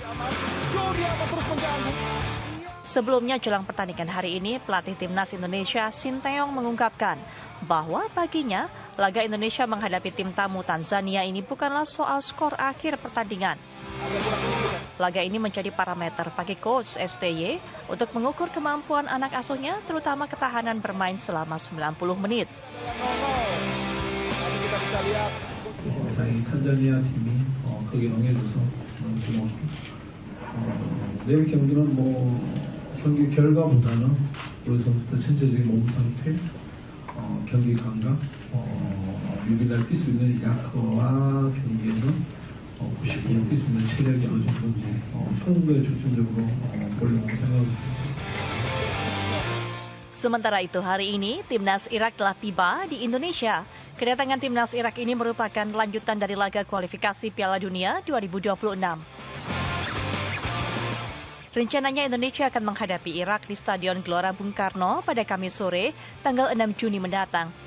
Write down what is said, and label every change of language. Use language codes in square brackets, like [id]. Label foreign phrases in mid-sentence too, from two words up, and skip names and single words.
[id] Sebelumnya jelang pertandingan hari ini, pelatih Timnas Indonesia Sinteyong mengungkapkan bahwa baginya laga Indonesia menghadapi tim tamu Tanzania ini bukanlah soal skor akhir pertandingan. Laga ini menjadi parameter bagi coach STY untuk mengukur kemampuan anak asuhnya, terutama ketahanan bermain selama 90 menit. Kita bisa lihat [ko] 탄자니아 팀이 크게 응해줘서 고맙고 내일 경기는 경기 결과보다는 우리 선수들 전체적인 몸 상태, 경기 감각, 유일하게 뛸 수 있는 야커와 경기에서 90분 뛸 수 있는 체력이 어느 정도인지 충분히 중점적으로 보려고 생각합니다. [id] Sementara itu hari ini, Timnas Irak telah tiba di Indonesia. Kedatangan Timnas Irak ini merupakan lanjutan dari laga kualifikasi Piala Dunia 2026. Rencananya Indonesia akan menghadapi Irak di Stadion Gelora Bung Karno pada Kamis sore, tanggal 6 Juni mendatang.